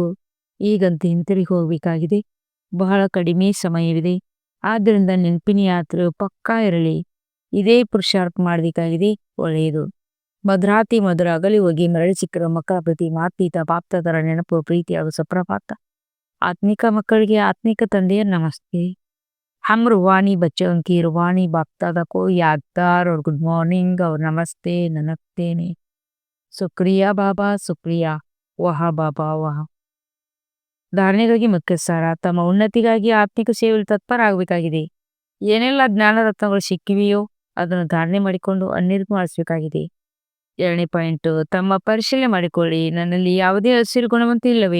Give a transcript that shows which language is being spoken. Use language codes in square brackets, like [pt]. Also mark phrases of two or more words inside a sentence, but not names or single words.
[kn] ಈಗಂತೂ ಹಿಂತಿರುಗಿ ಹೋಗಬೇಕಾಗಿದೆ. ಬಹಳ ಕಡಿಮೆ ಸಮಯವಿದೆ. ಆದ್ದರಿಂದ ನೆನಪಿನ ಯಾತ್ರೆಯು ಪಕ್ಕಾ ಇರಲಿ. ಇದೇ ಪುರುಷಾರ್ಥ ಮಾಡಬೇಕಾಗಿದೆ. ಒಳ್ಳೆಯದು. ಮಧುರಾತಿ ಮಧುರ ಅಗಲಿ ಹೋಗಿ ಮರಳಿ ಸಿಕ್ಕಿರುವ ಮಕ್ಕಳ ಪ್ರತಿ ಮಾತ್ಪೀತ ಬಾಪ್ತಾದರ ನೆನಪು ಪ್ರೀತಿ ಹಾಗೂ ಸುಪ್ರಭಾತ. ಆತ್ಮಿಕ ಮಕ್ಕಳಿಗೆ ಆತ್ಮಿಕ ತಂದೆಯ ನಮಸ್ತೆ. [hi] हम रूहानी बच्चों की रूहानी बापदादा को यादगार और [en] good morning [hi] और नमस्ते नमस्ते ने शुक्रिया बाबा शुक्रिया वाह बाबा वाह. [kn] ಧಾರಣೆಗಾಗಿ ಮುಖ್ಯ ಸಾರ. ತಮ್ಮ ಉನ್ನತಿಗಾಗಿ ಆತ್ಮಿಕ ಸೇವೆಯಲ್ಲಿ ತತ್ಪರ ಆಗಬೇಕಾಗಿದೆ. ಏನೆಲ್ಲ ಜ್ಞಾನ ರತ್ನಗಳು ಸಿಕ್ಕಿವೆಯೋ ಅದನ್ನು ಧಾರಣೆ ಮಾಡಿಕೊಂಡು ಅನ್ಯರಿಗೂ ಮಾಡಿಸಬೇಕಾಗಿದೆ. 2ನೇ ಪಾಯಿಂಟ್, ತಮ್ಮ ಪರಿಶೀಲನೆ ಮಾಡಿಕೊಳ್ಳಿ. ನನ್ನಲ್ಲಿ ಯಾವುದೇ ಹಸಿರು ಗುಣವಂತೂ ಇಲ್ಲವೇ?